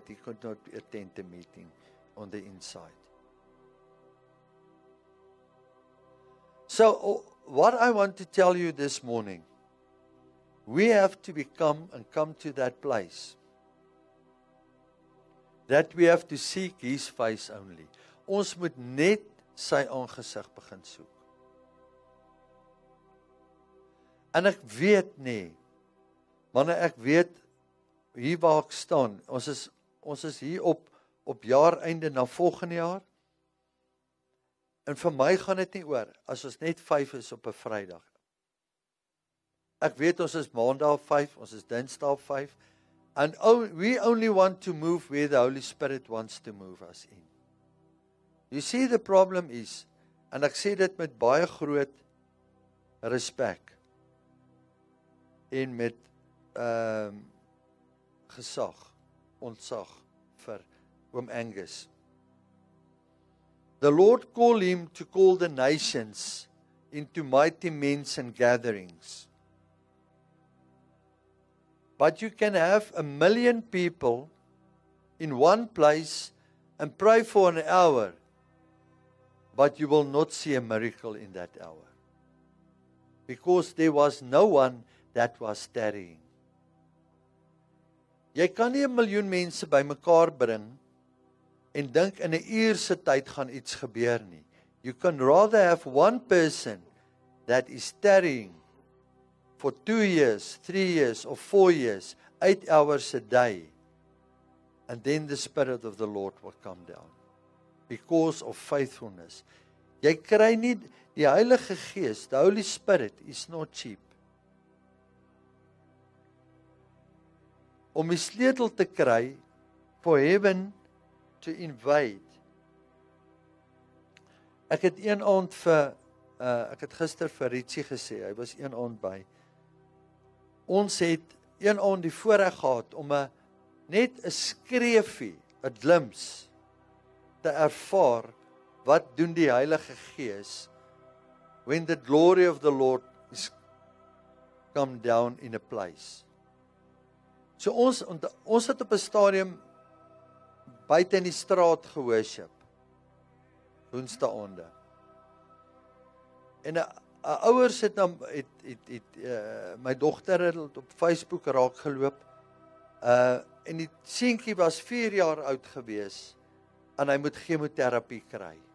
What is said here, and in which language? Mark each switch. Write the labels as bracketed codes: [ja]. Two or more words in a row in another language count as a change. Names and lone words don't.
[en] He could not attend the meeting on the inside. So, what I want to tell you this morning, we have to become and come to that place that we have to seek His face only. [af] Ons moet net sy aangesig begin soek. En ek weet nie, wanneer ek weet hier waar ek staan, ons is hier op jaareinde na volgende jaar. En vir my gaan dit nie oor as ons net 5 is op 'n Vrydag. Ek weet ons is Maandag 5, ons is Dinsdag 5, [en] and we only want to move where the Holy Spirit wants to move us in. You see, the problem is, [af] en ek sê dit met baie groot respek en met ontzag vir oom Angus. [en] The Lord called him to call the nations into mighty meetings and gatherings. But you can have 1 million people in one place and pray for an hour, but you will not see a miracle in that hour. Because there was no one that was tarrying. [af] Jy kan nie 1 miljoen mense bymekaar bring en dink in 'n uur se tyd gaan iets gebeur nie. [en] You can rather have one person that is tarrying for 2 years, 3 years or 4 years, 8 hours a day, and then the Spirit of the Lord will come down because of faithfulness. [af] Jy kry nie die Heilige Gees, [en] the Holy Spirit is not cheap. [af] Om die sleutel te kry [en] for heaven to invade. [af] Ek het een aand ek het gister vir Richie gesê, hy was een aand by. Ons het een aand die voorreg gehad om net 'n skreefie, 'n glimpse te ervaar wat doen die Heilige Gees [en] when the glory of the Lord is come down in a place. [af] So ons het op 'n stadium buite in die straat geworship. Woensdaande. En 'n ouers het dan my dogter het op Facebook raak geloop. En die seentjie was 4 jaar oud gewees en hy moet chemoterapie kry.